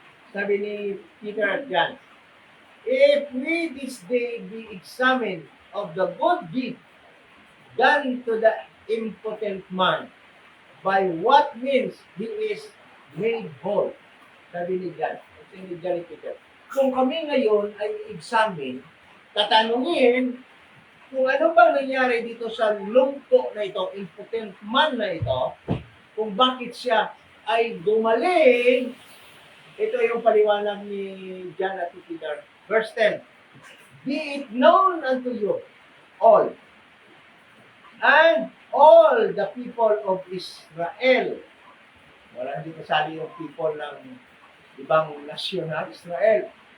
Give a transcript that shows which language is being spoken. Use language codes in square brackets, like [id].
[tl] Sabi ni Peter at John, [en] if we this day be examined of the good deed done to the impotent man, by what means he is made whole. [tl] Sabi ni John, sabi ni John Peter. Kung kami ngayon ay examine, tatanungin kung ano bang nangyari dito sa lumpo na ito, impotent man na ito, kung bakit siya ay gumaling, ito yung paliwanag ni John at Peter. [en] Verse 10, be it known unto you all, and all the people of Israel, [tl] wala hindi kasali yung people ng ibang nasyon na Israel,